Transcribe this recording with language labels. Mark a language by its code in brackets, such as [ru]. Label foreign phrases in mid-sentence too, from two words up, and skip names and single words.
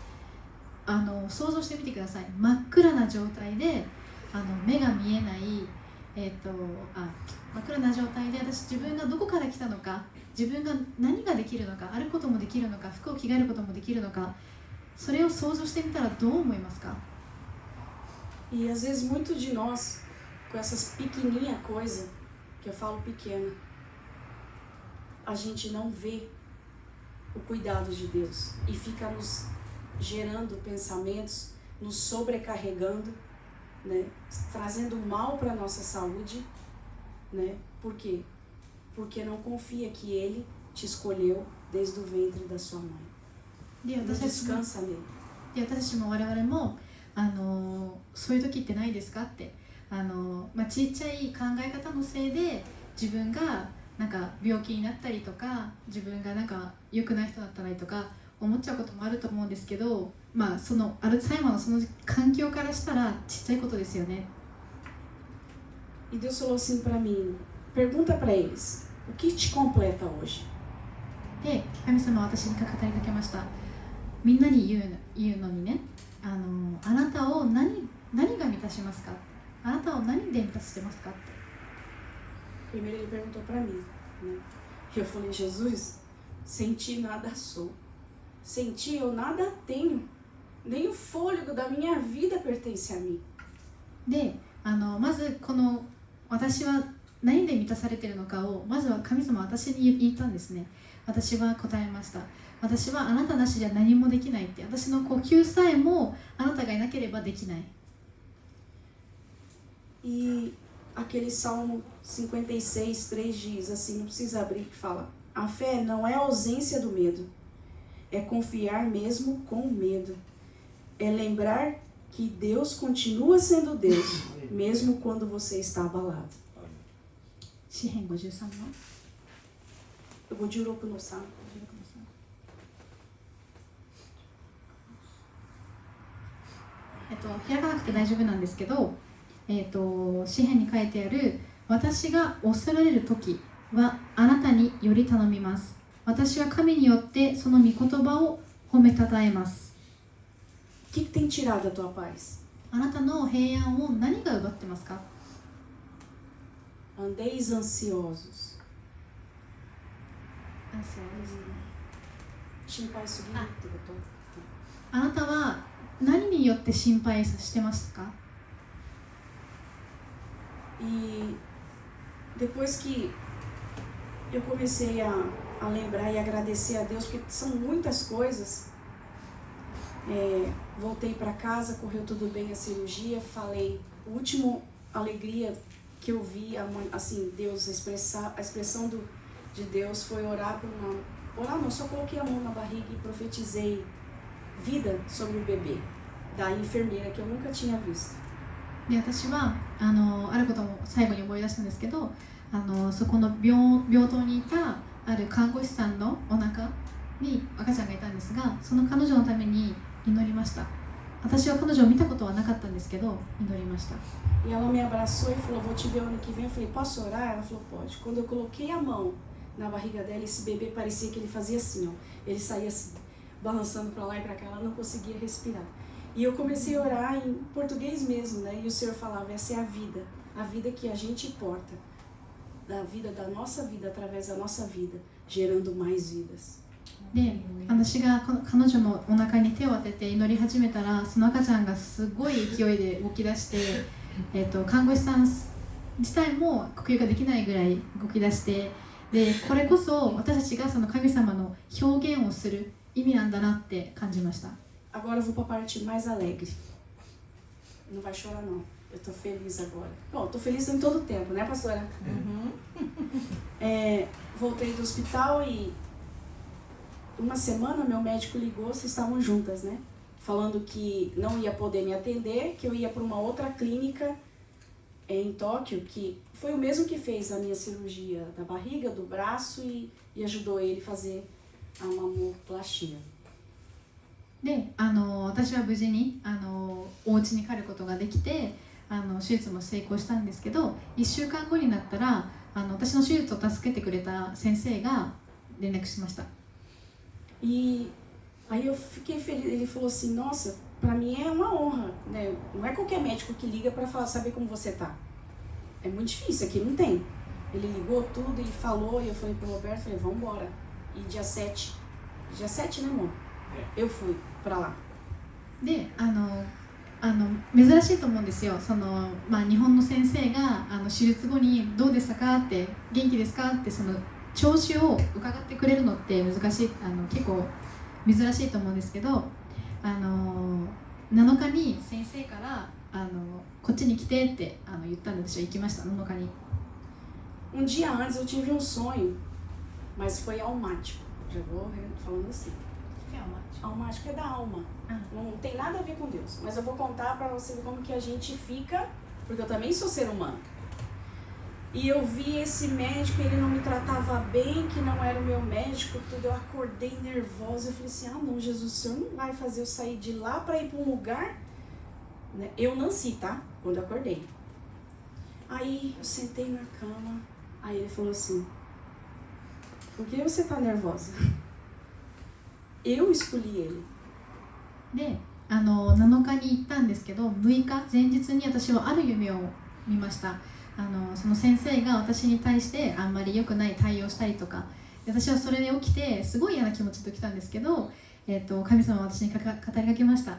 [ja] 想像してみてください。真っ暗な状態で目が見えない、真っ暗な状態で、私自分がどこから来たのか、自分が何ができるのか、歩くこともできるのか、服を着替えることもできるのか、 それを想像してみたらどう思いますか？ [pt] E às vezes muito de nós, com essas pequenininha coisa, que eu falo pequena, a gente não vê o cuidado de Deus e fica nos gerando pensamentos, nos sobrecarregando, né? Trazendo mal para a nossa saúde, né? Por quê? Porque não confia que Ele te escolheu desde o ventre da sua mãe. Não descansa nele. [ja] で私たちも我々もそういう時ってないですかってちっちゃい考え方のせいで自分がなんか病気になったりとか自分がなんか良くない人だったりとか思っちゃうこともあると思うんですけど、そのアルツハイマーのその環境からしたらちっちゃいことですよね。 [pt] E Deus falou assim para mim, pergunta para eles, o que te completa hoje? [ja] で神様は私に語りかけました。みんなに言うのにね、あなたを何が満たしますか？あなたを何で満たしてますかって。 [pt] Primeiro ele perguntou para mim, né? Eu falei, Jesus, sem ti nada sou. Sem ti eu nada tenho. Nem o fôlego da minha vida pertence a mim. [ja] で、まずこの私は何で満たされているのかをまずは神様は私に言ったんですね。私は答えました。私はあなたなしじゃ何もできないって。私の呼吸さえもあなたがいなければできない。 [pt] E aquele Salmo 56:3 diz assim, não precisa abrir, que fala: a fé não é a ausência do medo, é confiar mesmo com medo. É lembrar que Deus continua sendo Deus, mesmo quando você está abalado. [ja] 詩編53の 56の3。開かなくて大丈夫なんですけど、詩編に書いてある私が恐れる時はあなたにより頼みます。私は神によってその御言葉を褒めたたえます。 [pt] O que tem tirado a tua paz? [ja] あなたの平安を何が奪ってますか？ [pt] Andeis ansiosos. [ja] 心配すぎるってこと？あなたは何によって心配してますか？ [pt] E depois que eu comecei a lembrar e agradecer a Deus, porque são muitas coisas, voltei para casa, correu tudo bem a cirurgia, falei, a última alegria que eu vi, assim, Deus, a expressão de Deus foi orar por só coloquei a mão na barriga e profetizei vida sobre o bebê, da enfermeira que eu nunca tinha visto. [ja] で私はあることも最後に思い出したんですけどそこの病棟にいたある看護師さんのお腹に赤ちゃんがいたんですがその彼女のために祈りました。私は彼女を見たことはなかったんですけど祈りました。 [pt] E ela me abraçou e falou, vou te ver ano que vem. Eu falei, posso orar? Ela falou, pode. Quando eu coloquei a mão na barriga dela, esse bebê parecia que ele fazia assim, ó. Ele saía assim, balançando para lá e para cá, ela não conseguia respirar. E eu comecei a orar em português mesmo, né? E o Senhor falava, essa é a vida que a gente porta, da vida, da nossa vida, através da nossa vida, gerando mais vidas. [ja] で私が彼女のお腹に手を当てて祈り始めたらその赤ちゃんがすごい勢いで動き出して、看護師さん自体も呼吸ができないぐらい動き出してでこれこそ私たちがその神様の表現をする意味なんだなって感じました。 [pt] Agora eu vou para a parte mais alegre. Não vai chorar não. Eu tô feliz agora. Bom, tô feliz em todo o tempo, né, pastora? Uhum. Voltei do hospital e uma semana meu médico ligou, vocês estavam juntas, né? Falando que não ia poder me atender, que eu ia para uma outra clínica em Tóquio, que foi o mesmo que fez a minha cirurgia da barriga, do braço e ajudou ele a fazer a mamoplastia. [ja] で私は無事にお家に帰ることができて手術も成功したんですけど1週間後になったら私の手術を助けてくれた先生が連絡しました。 [pt] E aí eu fiquei feliz, ele falou assim, nossa, pra mim é uma honra, né? Não é qualquer médico que liga pra saber como você tá. É muito difícil, aqui não tem. Ele ligou tudo e falou, e eu falei pro Roberto, vamos embora. E dia 7, né, amor? Eu fui pra lá. [ja] で珍しいと思うんですよ。日本の先生が手術後にどうでしたかって元気ですかってその調子を伺ってくれるのって難しい結構珍しいと思うんですけど7日に先生からこっちに来てって言ったんで私は行きました7日に。 [pt] dia antes eu tive sonho, mas foi almático. Já vou falando assim. Almático é da alma. Não tem nada a ver com Deus. Mas eu vou contar para você ver como que a gente fica, porque eu também sou ser humano. E eu vi esse médico, ele não me tratava bem, que não era o meu médico, tudo. Eu acordei nervosa. Eu falei assim, não, Jesus, o Senhor não vai fazer eu sair de lá para ir para um lugar... Eu nasci, tá? Quando eu acordei. Aí eu sentei na cama, aí ele falou assim, por que você tá nervosa? Eu escolhi ele. [ja] で7日に行ったんですけど6日前日に私はある夢を見ました。その先生が私に対してあんまり良くない対応したりとか、私はそれで起きてすごい嫌な気持ちときたんですけど、神様は私に語りかけました。